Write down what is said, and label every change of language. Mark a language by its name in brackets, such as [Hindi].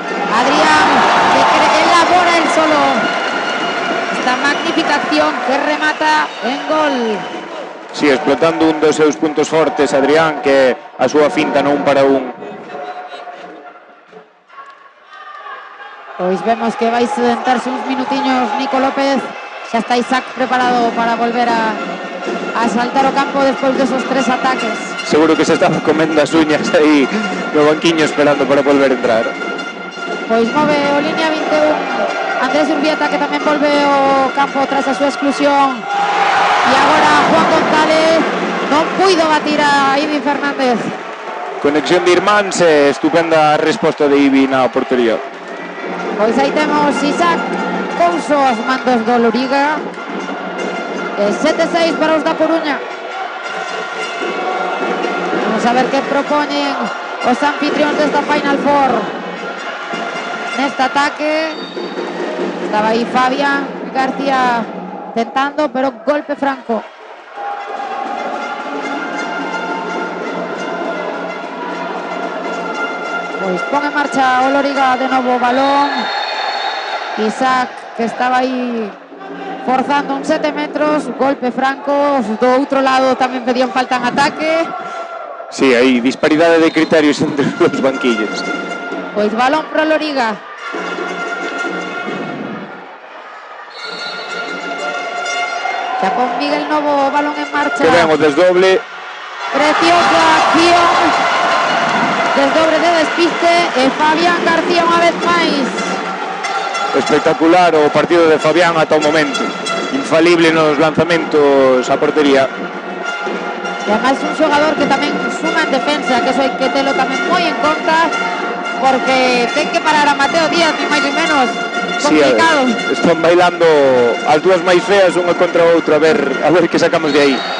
[Spanish] Adrián que elabora el solo esta magnífica acción que remata en gol. [Galician] Sí, explotando un dos seus puntos fortes, Adrián, que a súa finta no 1 para 1. Pois vemos que vai sentarse uns minutiños Nico López. Xa está Isaac preparado para volver a saltar o campo despois desos 3 ataques. Seguro que se estaba comendo as uñas aí no banquiño esperando para volver a entrar. Pois move o línea 21 Andrés Urbieta, que tamén volve ao campo tras a súa exclusión. E agora Juan González non puido batir a Ibi Fernández. Conexión de irmáns e estupenda resposta de Ibi na portería. Pois aí temos Isaac Couso aos mandos do Loriga. 7-6 para os da Coruña. Vamos a ver que propoñen os anfitrións desta Final Four neste ataque. Estaba aí Fabián García tentando, pero golpe franco. Pois pon en marcha o Loriga de novo o balón. Isaac, que estaba aí forzando uns 7 metros, golpe franco. Do outro lado tamén pedían falta en ataque. Sí, hai disparidade de criterios entre os banquillos. Pois balón pro Loriga. Xa con Miguel Novo o balón en marcha. Que ven o desdoble. Preciosa acción. Desdobre de despiste e Fabián García unha vez máis. Espectacular o partido de Fabián ata o momento. Infalible nos lanzamentos a portería. E además un xogador que tamén suma en defensa, que eso hai que telo tamén moi en conta, porque ten que parar a Mateo Díaz, ni máis ni menos. Complicado. Sí, están bailando as dúas máis feas unha contra outra, a ver que sacamos de aí.